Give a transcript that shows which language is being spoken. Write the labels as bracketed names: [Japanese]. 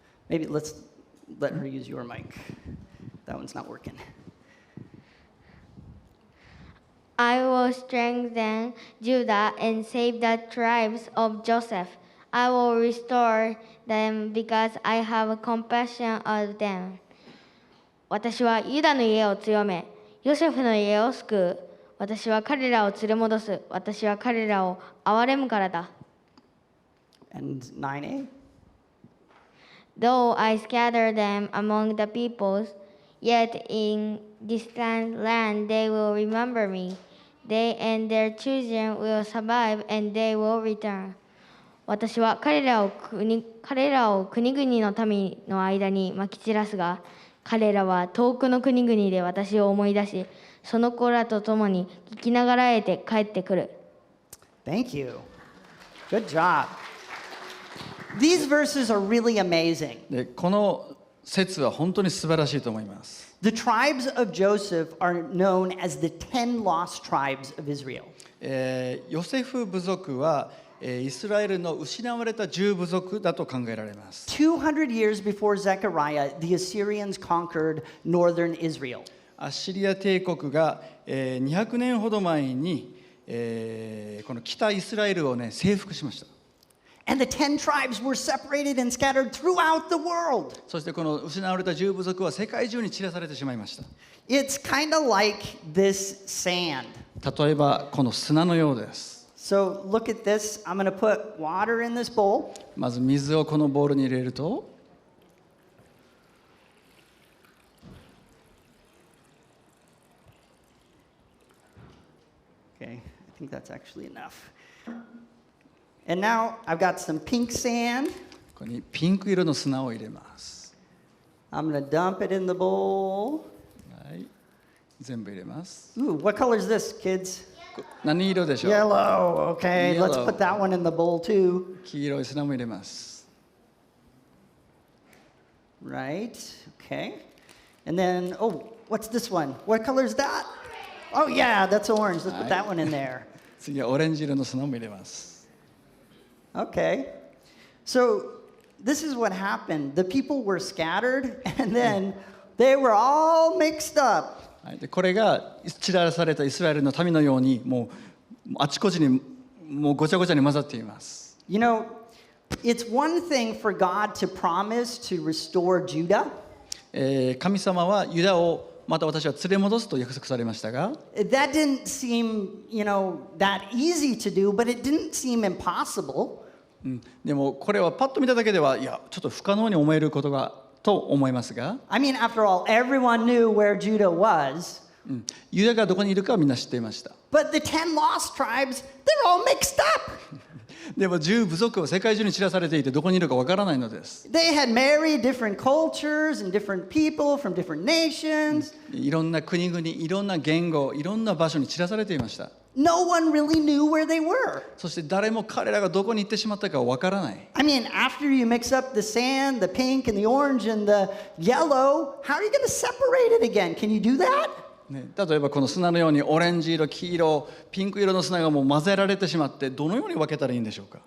[English] Maybe let's let her use your mic. That one's not working. I will strengthen Judah and save the tribes of Joseph. I will restore them because I have compassion of them. [Japanese] 私はユダの家を強め、ヨセフの家を救う。私は彼らを連れ戻す。私は彼らを憐れむからだ。 [English] And 9a? Though I scatter them among the peoples, yet in distant land they will remember me. They and their children will survive and they will return. [Japanese] 私は彼らを国々の民の間にまき散らすが、彼らは遠くの国々で私を思い出し、その子らと共に聞きながらえて帰ってくる。 [English] Thank you. Good job. These verses are really amazing. [Japanese] でこの説は本当に素晴らしいと思います。 [English] The tribes of Joseph are known as the 10 lost tribes of Israel. [Japanese] ヨセフ部族はイスラエルの失われた10部族だと考えられます。 [English] 200 years before Zechariah, the Assyrians conquered northern Israel. [Japanese] アッシリア帝国が200年ほど前にこの北イスラエルをね征服しました。 [English] And the 10 tribes were separated and scattered throughout the world. [Japanese] そしてこの失われた10部族は世界中に散らされてしまいました。 [English] It's kind of like this sand. [Japanese] 例えばこの砂のようです。 [English] So look at this. I'm going to put water in this bowl. [Japanese] まず水をこのボウルに入れると、 [English] Okay, I think that's actually enough. And now I've got some pink sand. [Japanese] ここにピンク色の砂を入れます。 [English] I'm going to dump it in the bowl. [Japanese] はい、全部入れます。 [English] Ooh, what color is this, kids? [Japanese] 何色でしょう？ [English] Yellow. Okay, let's Yellow. put that one in the bowl too. [Japanese] 黄色い砂も入れます。 [English] Right. Okay. And then, oh, what's this one? What color is that? Oh, yeah, that's orange. Let's put that one in there. [Japanese] 次はオレンジ色の砂も入れます。 [English] Okay. So this is what happened. The people were scattered, and then they were all mixed up. [Japanese] はい、でこれが散らされたイスラエルの民のようにもうあちこちにもうごちゃごちゃに混ざっています。 [English] You know, it's one thing for God to promise to restore Judah. [Japanese] 神様はユダをまた私は連れ戻すと約束されましたが、 [English] That didn't seem, that easy to do, but it didn't seem impossible. [Japanese] でもこれはパッと見ただけではいやちょっと不可能に思えることがと思いますが、 [English] I mean, after all, everyone knew where Judah was. [Japanese] ユダがどこにいるかはみんな知っていました。 [English] But the 10 lost tribes, they're all mixed up. [Japanese] でも10部族は世界中に散らされていてどこにいるかわからないのです。 [English] They had married different cultures and different people from different nations. [Japanese] いろんな国々、いろんな言語、いろんな場所に散らされていました。 [English] No one really knew where they were. [Japanese] そして誰も彼らがどこに行ってしまったかわからない。 [English] I mean, after you mix up the sand, the pink and the orange and the yellow, how are you going to separate it again? Can you do that? [Japanese] ね、例えばこの砂のようにオレンジ色、黄色、ピンク色の砂がもう混ぜられてしまってどのように分けたらいいんでしょうか。